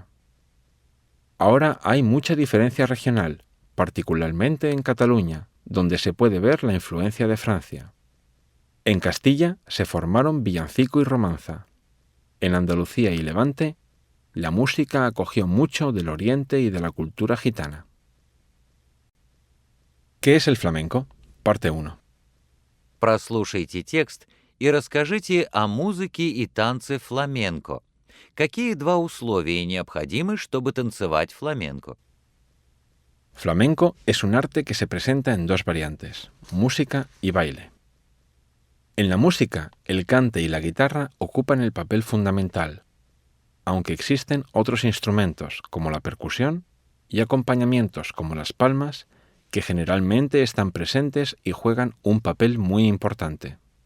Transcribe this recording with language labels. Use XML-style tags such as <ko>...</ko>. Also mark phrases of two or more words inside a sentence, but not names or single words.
<es>Ahora hay mucha diferencia regional, particularmente en Cataluña, donde se puede ver la influencia de Francia. En Castilla se formaron villancico y romanza. En Andalucía y Levante, la música acogió mucho del Oriente y de la cultura gitana. ¿Qué es el flamenco? Parte 1.</es> <ru>Прослушайте текст и расскажите о музыке и танце фламенко. Какие два условия необходимы, чтобы танцевать фламенко?</ru> <es>Flamenco es un arte que se presenta en dos variantes, música y baile. En la música, el cante y la guitarra ocupan el papel fundamental, aunque existen otros instrumentos como la percusión y acompañamientos como las palmas que generalmente están presentes y juegan un papel muy importante.</es>